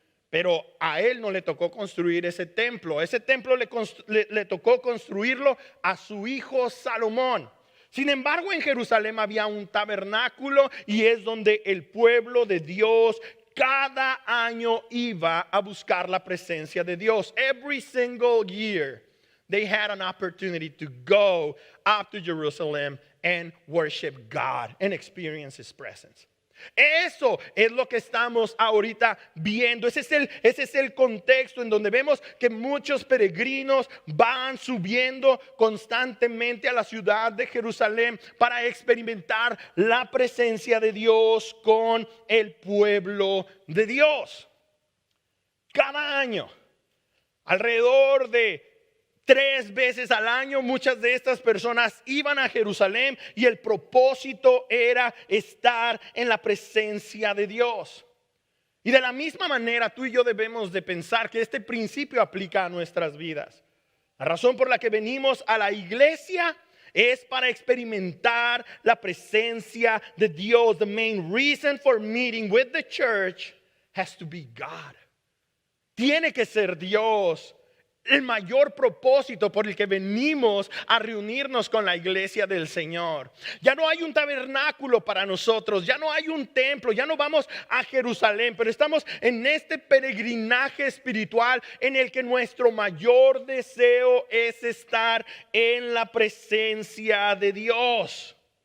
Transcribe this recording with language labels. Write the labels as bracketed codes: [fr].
[es] Pero a él no le tocó construir ese templo. Ese templo le tocó construirlo a su hijo Salomón. Sin embargo, en Jerusalén había un tabernáculo y es donde el pueblo de Dios cada año iba a buscar la presencia de Dios. [en] Every single year they had an opportunity to go up to Jerusalem and worship God and experience His presence. [es] Eso es lo que estamos ahorita viendo. Ese es el contexto en donde vemos que muchos peregrinos van subiendo constantemente a la ciudad de Jerusalén para experimentar la presencia de Dios con el pueblo de Dios. Cada año, alrededor de 3 veces al año, muchas de estas personas iban a Jerusalén y el propósito era estar en la presencia de Dios. Y de la misma manera tú y yo debemos de pensar que este principio aplica a nuestras vidas. La razón por la que venimos a la iglesia es para experimentar la presencia de Dios. [en] The main reason for meeting with the church has to be God. [es] Tiene que ser Dios. El mayor propósito por el que venimos a reunirnos con la iglesia del Señor. Ya no hay un tabernáculo para nosotros, ya no hay un templo, ya no vamos a Jerusalén, pero estamos en este peregrinaje espiritual en el que nuestro mayor deseo es estar en la presencia de Dios.